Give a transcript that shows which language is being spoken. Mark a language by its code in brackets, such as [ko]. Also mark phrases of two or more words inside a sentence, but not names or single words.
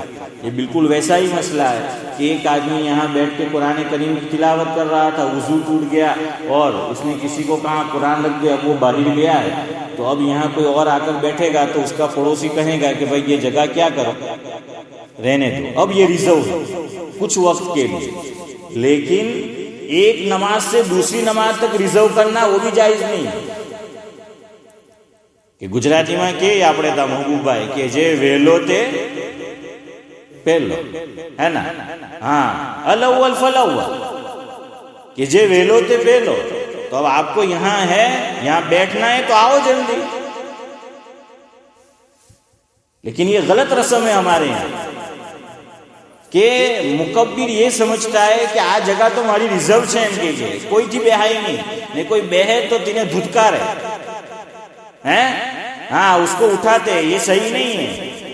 [ur] یہ بالکل ویسا ہی مسئلہ ہے کہ ایک آدمی یہاں بیٹھ کے قرآن کریم کی تلاوت کر رہا تھا، وضو ٹوٹ گیا اور اس نے کسی کو کہا قرآن رکھ دے، اب وہ باہر گیا ہے، تو اب یہاں کوئی اور آ کر بیٹھے گا تو اس کا پڑوسی کہے گا کہ بھائی یہ جگہ کیا کرو، رہنے دو، اب یہ ریزرو ہے کچھ وقت کے لیے، لیکن ایک نماز سے دوسری نماز تک ریزرو کرنا وہ بھی جائز نہیں ہے۔ کہ گجراتی میں کہ [gu] આપણે તા મહબૂબાઈ કે જે વહેલો તે પહેલો [ur] ہے نا، ہاں [ar] الاول فالاول، [gu] کہ જે વહેલો તે પહેલો، [ur] تو اب آپ کو یہاں ہے، یہاں بیٹھنا ہے تو آؤ جلدی، لیکن یہ غلط رسم ہے ہمارے یہاں کہ مکبر یہ سمجھتا ہے کہ آج جگہ تو ہماری ریزرو ہے ان کے لیے، کوئی تھی بہائی نہیں کوئی بہے تو تینہیں دھتکار ہے، ہاں اس کو اٹھاتے، یہ صحیح نہیں ہے۔